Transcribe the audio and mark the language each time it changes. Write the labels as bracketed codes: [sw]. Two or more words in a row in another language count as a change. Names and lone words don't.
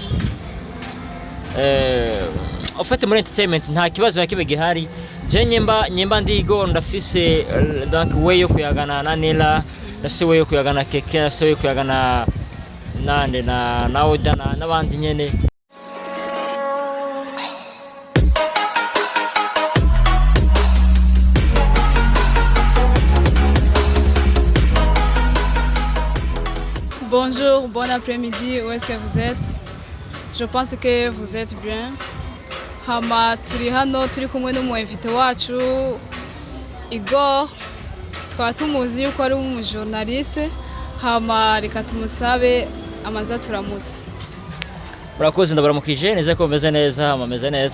[rn] ofete muri entertainment nta kibazo yakibe gihari je nyemba ndigo ndafise donc way yo kuyagana na Nela ndafise way yo kuyagana Keke ndafise way yo kuyagana nande na Oda n'abandi nyene. [fr] Bonjour, bon après-midi, où est-ce que vous êtes? Je pense que vous êtes bien. [rn] Hama turi hano turi kumwe n'umuinvité wacu Igor. Twaba tumuzi yuko ari umujournaliste. Hama reka tumusabe amaza turamusi. Murakoze ndabaramukije neza ko meze neza ameze neza.